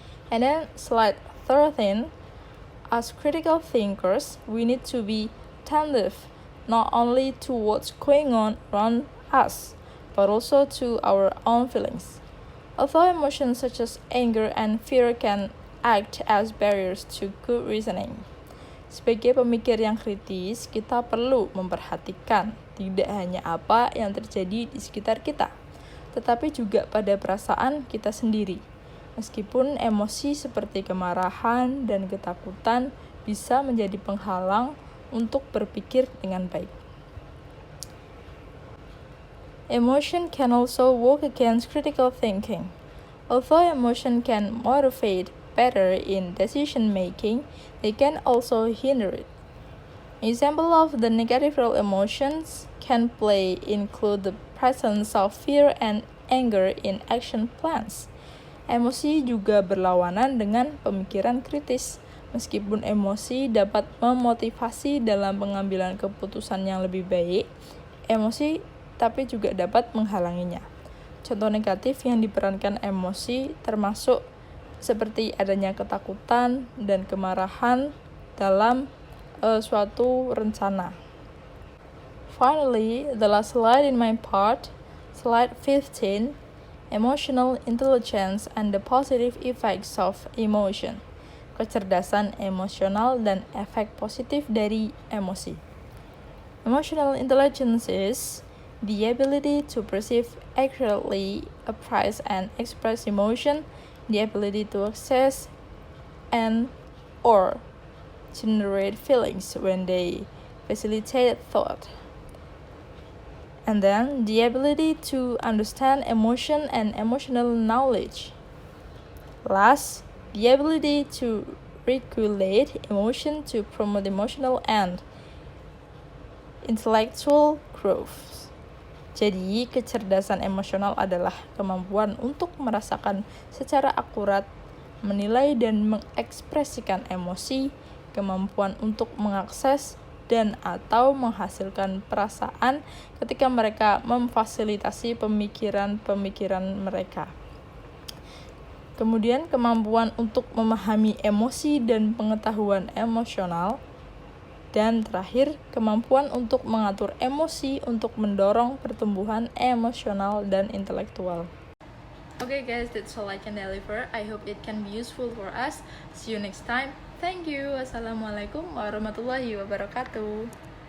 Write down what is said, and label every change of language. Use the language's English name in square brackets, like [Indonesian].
[English] And then slide 13, as critical thinkers, we need to be attentive not only to what's going on around us, but also to our own feelings. Although emotions such as anger and fear can act as barriers to good reasoning. [Indonesian] Sebagai pemikir yang kritis, kita perlu memperhatikan tidak hanya apa yang terjadi di sekitar kita, tetapi juga pada perasaan kita sendiri. Meskipun emosi seperti kemarahan dan ketakutan bisa menjadi penghalang untuk berpikir dengan baik. [English] Emotion can also work against critical thinking. Although emotion can motivate better in decision making, they can also hinder it. Example of the negative role emotions can play include the presence of fear and anger in action plans. [Indonesian] Emosi juga berlawanan dengan pemikiran kritis. Meskipun emosi dapat memotivasi dalam pengambilan keputusan yang lebih baik, emosi tapi juga dapat menghalanginya. Contoh negatif yang diperankan emosi termasuk seperti adanya ketakutan dan kemarahan dalam suatu rencana. [English] Finally, the last slide in my part, slide 15, emotional intelligence and the positive effects of emotion. [Indonesian] Kecerdasan emosional dan efek positif dari emosi. [English] Emotional intelligence is the ability to perceive accurately, appraise and express emotion, the ability to access and or generate feelings when they facilitate thought. And then the ability to understand emotion and emotional knowledge. Last, the ability to regulate emotion to promote emotional and intellectual growth. [Indonesian] Jadi, kecerdasan emosional adalah kemampuan untuk merasakan secara akurat, menilai dan mengekspresikan emosi, kemampuan untuk mengakses dan atau menghasilkan perasaan ketika mereka memfasilitasi pemikiran-pemikiran mereka. Kemudian, kemampuan untuk memahami emosi dan pengetahuan emosional. Dan terakhir, kemampuan untuk mengatur emosi untuk mendorong pertumbuhan emosional dan intelektual. [English] Okay guys, that's all I can deliver. I hope it can be useful for us. See you next time. Thank you. Wassalamualaikum warahmatullahi wabarakatuh.